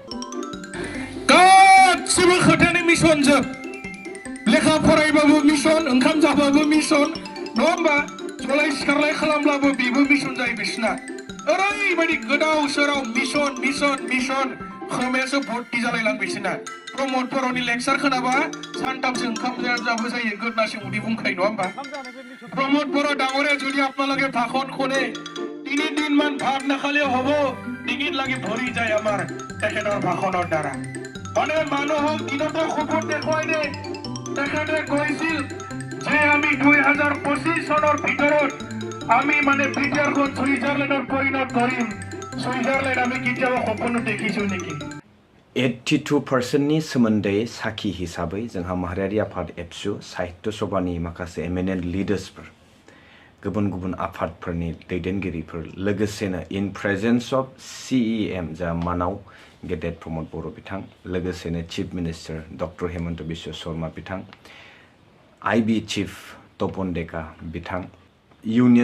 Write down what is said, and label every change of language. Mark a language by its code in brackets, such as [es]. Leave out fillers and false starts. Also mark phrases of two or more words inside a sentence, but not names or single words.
[brx] गासिबो खोथानि मिशन जोब लेखा फरायबाबो मिशन ओंखाम जाबाबो मिशन नङा होमबा सलाय सिखारलाय खालामब्लाबो बेबो मिशन जायो बिसना ओरैबायदि गोदाव सोराव मिशन मिशन मिशन खोमायासो भर्ति जालायलां बिसना प्रमद बर'नि लेक्सार खोनाबा सानथामसो ओंखाम जाबो जायो गोदनासो उदै बुंखायो नङा होमबा [as] प्रमद बर' डाঙরে যদি আপনাদের ভাষণ শুনে 3 দিন মান ভাত নাখালে হ'ব ডিঙিত লাগি ভৰি যায় আমাৰ তেখেতৰ ভাষণৰ দ্বাৰা মানে মানুহক দিনতে খবৰ দেখুৱাই দে তেখেতে কৈছিল যে আমি 2025 চনৰ ভিতৰত আমি মানে BTRখন সুইজাৰলেণ্ডৰ পৰিণত কৰিম সুইজাৰলেণ্ড আমি কেতিয়াও সপোন দেখিছো নেকি [brx] 82%नि सोमोन्दै साखी हिसाबै जोंहा माहारियारि आफाद एबसु साहित्य सभानि माखासे एमिनेन्ट लिडार्सफोर गुबुन गुबुन आफादफोरनि दैदेनगिरिफोर लोगोसेनो [en] in presence of [brx] CEM जा मानाव गेदेर प्रमद बर' बिथां लोगोसेनो [en] chief minister [brx] डक्टर हेमन्त बिश्व शर्मा बिथां IB चिफ तपन डेका बिथां इउनियन